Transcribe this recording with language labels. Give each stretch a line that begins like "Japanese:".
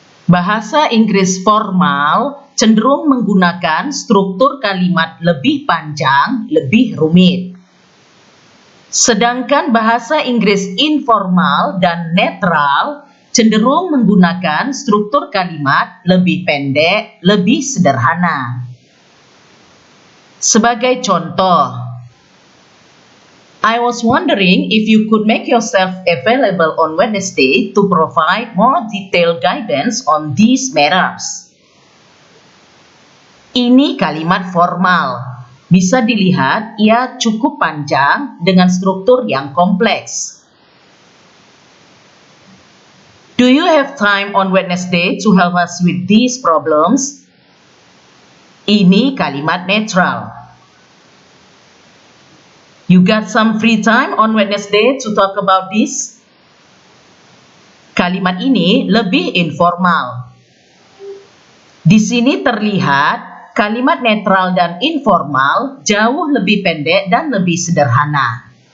Indonesian: Bahasa Inggris formal cenderung menggunakan struktur kalimat lebih panjang, lebih rumit. Sedangkan bahasa Inggris informal dan netral cenderung menggunakan struktur kalimat lebih pendek, lebih sederhana. Sebagai contoh,
English: I was wondering if you could make yourself available on Wednesday to provide more detailed guidance on these matters.
Indonesian: Ini kalimat formal. Bisa dilihat ia cukup panjang dengan struktur yang kompleks.
English: Do you have time on Wednesday to help us with these problems?
Indonesian: Ini kalimat netral.
English: You got some free time on Wednesday to talk about this?
Indonesian: Kalimat ini lebih informal. Di sini terlihat kalimat netral dan informal jauh lebih pendek dan lebih sederhana.